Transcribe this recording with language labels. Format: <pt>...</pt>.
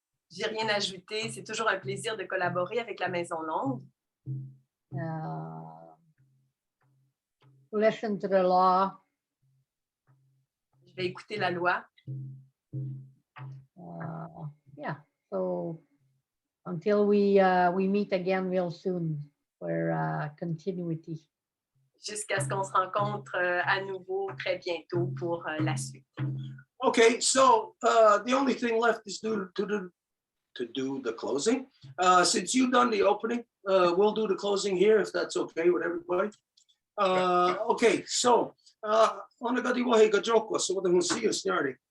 <fr>J'ai rien à ajouter. C'est toujours un plaisir de collaborer avec la Maison Longue.</fr> <en>Listen to the law.</en> <fr>Je vais écouter la loi.</fr> <en>Yeah, so until we meet again real soon for continuity.</en> <fr>Jusqu'à ce qu'on se rencontre à nouveau très bientôt pour la suite.</fr> <en>Okay, so the only thing left is to do the closing. Since you've done the opening, we'll do the closing here if that's okay with everybody. Okay, so on the Gadiwahe Gajoko, so the Hunsia Snardy.</en>